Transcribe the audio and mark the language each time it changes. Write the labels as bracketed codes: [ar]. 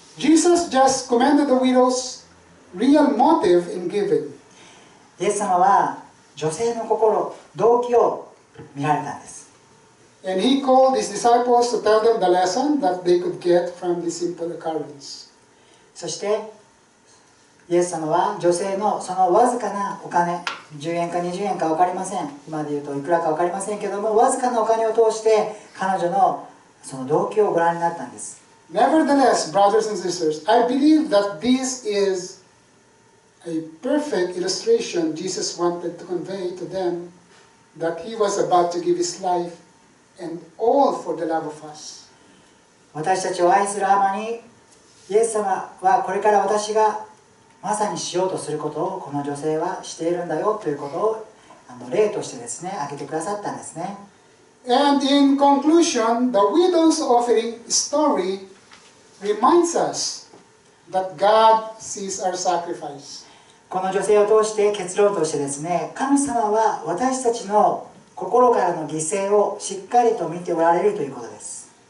[en] Jesus just commended the widow's real motive in giving. [ja] イエス様は女性の心、動機を見られたんです。 [en] And he called his disciples to tell them the lesson that they could get from this simple occurrence. [ja] そしてイエス様は女性のそのわずかなお金、10円か20円か分かりません、今で言うといくらか分かりませんけども、わずかなお金を通して彼女のその動機をご覧になったんです。 [en] Nevertheless, brothers and sisters, I believe that this is a perfect illustration Jesus wanted to convey to them that he was about to give his life and all for the love of us. [ja] 私たちを愛するあまり、イエス様はこれから私がまさにしようとすることをこの女性はしているんだよということを例としてですね、挙げてくださったんですね。 [en] And in conclusion, the widow's offering story reminds us that God sees our sacrifice. [ja] この女性を通して結論としてですね、神様は私たちの心からの犠牲をしっかりと見ておられるということです。